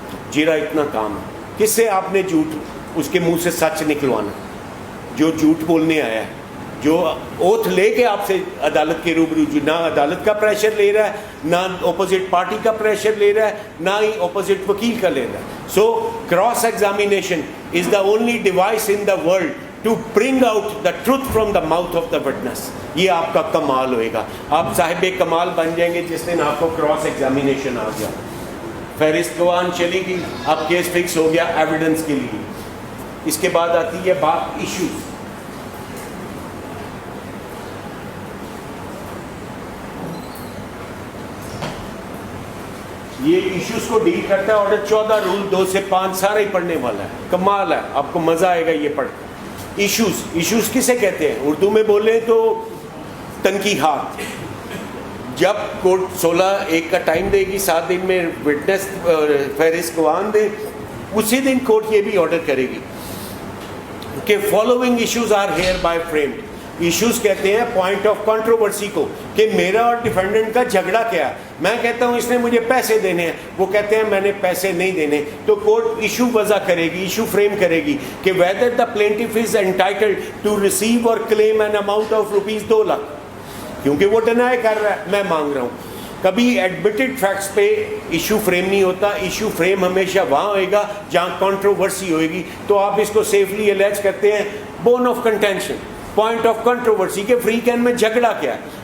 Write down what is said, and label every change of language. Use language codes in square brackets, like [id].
[ur] جرا اتنا کام ہے. کس سے آپ نے جھوٹ، اس کے منہ سے سچ نکلوانا، جو جھوٹ بولنے آیا ہے، جو اوتھ لے کے آپ سے عدالت کے روبرو، نہ عدالت کا پریشر لے رہا ہے، نہ اپوزٹ پارٹی کا پریشر لے رہا ہے، نہ ہی اپوزٹ وکیل کا لے رہا ہے. [en] So cross examination is the only device in the world to bring out the truth from the mouth of the witness. [ur] یہ آپ کا کمال ہوئے گا. آپ صاحب کمال بن جائیں گے جس دن آپ کو کراس ایگزامینیشن آ گیا. فہرست گواہان چلی گئی، اب کیس فکس ہو گیا ایویڈنس کے لیے. اس کے بعد آتی ہے بات ایشوز. یہ ایشوز کو ڈیل کرتا ہے آرڈر 14 رول 2 سے 5 سارا ہی پڑھنے والا ہے. کمال ہے، آپ کو مزہ آئے گا یہ پڑھ. ایشوز کسے کہتے ہیں؟ اردو میں بولیں تو تنقیحات. جب کورٹ 16/1 کا ٹائم دے گی، 7 دن میں وٹنس فہرست گواہان دے، اسی دن کورٹ یہ بھی آرڈر کرے گی کہ [en] Following issues are hereby framed. [ur] Issues کہتے ہیں پوائنٹ آف کنٹروورسی کو، کہ میرا اور ڈیفینڈنٹ کا جھگڑا کیا ہے. میں کہتا ہوں اس نے مجھے پیسے دینے ہیں، وہ کہتے ہیں میں نے پیسے نہیں دینے. تو کورٹ ایشو وضع کرے گی، ایشو فریم کرے گی کہ [en] whether the plaintiff is entitled to receive or claim an amount of rupees 2 lakh. [ur] کیونکہ وہ ڈینائی کر رہا ہے، میں مانگ رہا ہوں. کبھی ایڈمیٹڈ فیکٹس پہ ایشو فریم نہیں ہوتا. ایشو فریم ہمیشہ وہاں ہوئے گا جہاں کنٹروورسی ہوئے گی. تو آپ اس کو سیفلی الیج کرتے ہیں bone of contention, point of controversy کے فری کین میں جھگڑا کیا ہے.